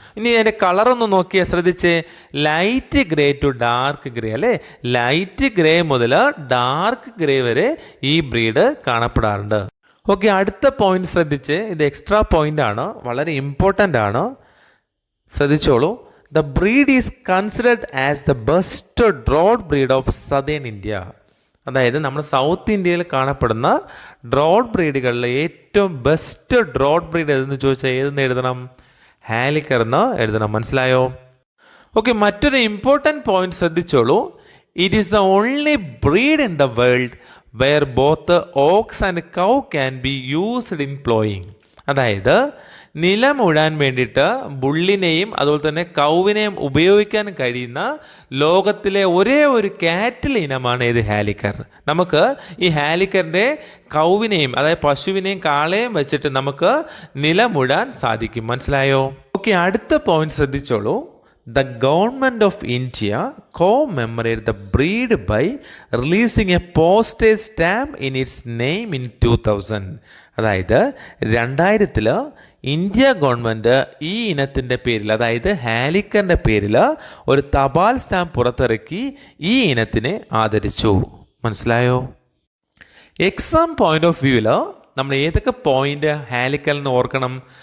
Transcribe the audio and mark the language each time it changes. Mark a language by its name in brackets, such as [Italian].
[Malayalam] ഇനി അതിൻ്റെ കളറൊന്ന് നോക്കിയാൽ ശ്രദ്ധിച്ച്. [English] light grey to dark grey [Malayalam] അല്ലേ. ലൈറ്റ് ഗ്രേ മുതൽ ഡാർക്ക് ഗ്രേ വരെ ഈ ബ്രീഡ് കാണപ്പെടാറുണ്ട്. ഓക്കെ, അടുത്ത പോയിന്റ് ശ്രദ്ധിച്ച്. ഇത് എക്സ്ട്രാ പോയിന്റ് ആണ്, വളരെ ഇമ്പോർട്ടൻ്റ് ആണ്. ശ്രദ്ധിച്ചോളൂ. [English] The breed is considered as the best drought breed of southern India. [Malayalam] അതായത് നമ്മുടെ സൗത്ത് ഇന്ത്യയിൽ കാണപ്പെടുന്ന ഡ്രോട്ട് ബ്രീഡുകളിലെ ഏറ്റവും ബെസ്റ്റ് ഡ്രോട്ട് ബ്രീഡ് ഏതെന്ന് ചോദിച്ചാൽ ഏതെന്ന് എഴുതണം? ഹാലിക്കർ എന്ന് എഴുതണം. മനസ്സിലായോ? ഓക്കെ, മറ്റൊരു ഇമ്പോർട്ടൻറ്റ് പോയിന്റ് ശ്രദ്ധിച്ചോളൂ. [English] It is the only breed in the world where both ox and cow can be used in ploughing. [Malayalam] അതായത് നിലമുഴാൻ വേണ്ടിയിട്ട് ബുള്ളിനെയും അതുപോലെ തന്നെ കൗവിനെയും ഉപയോഗിക്കാൻ കഴിയുന്ന ലോകത്തിലെ ഒരേ ഒരു കാറ്റിൽ ഇനമാണ് ഇത് ഹാലിക്കർ. നമുക്ക് ഈ ഹാലിക്കറിൻ്റെ കൗവിനെയും അതായത് പശുവിനെയും കാളയും വെച്ചിട്ട് നമുക്ക് നിലമുഴാൻ സാധിക്കും. മനസ്സിലായോ? ഓക്കെ, അടുത്ത പോയിന്റ് ശ്രദ്ധിച്ചോളൂ. [English] The government of India commemorated the breed by releasing a postage stamp in its name in 2000. [Malayalam] അതായത് 2000 ഇന്ത്യ ഗവൺമെൻറ് ഈ ഇനത്തിൻ്റെ പേരിൽ, അതായത് ഹാലിക്കറിൻ്റെ പേരിൽ ഒരു തപാൽ സ്റ്റാമ്പ് പുറത്തിറക്കി ഈ ഇനത്തിനെ ആദരിച്ചു. മനസ്സിലായോ? എക്സാം പോയിന്റ് ഓഫ് വ്യൂവിൽ നമ്മൾ ഏതൊക്കെ പോയിന്റ് ഹാലിക്കറിന് ഓർക്കണം?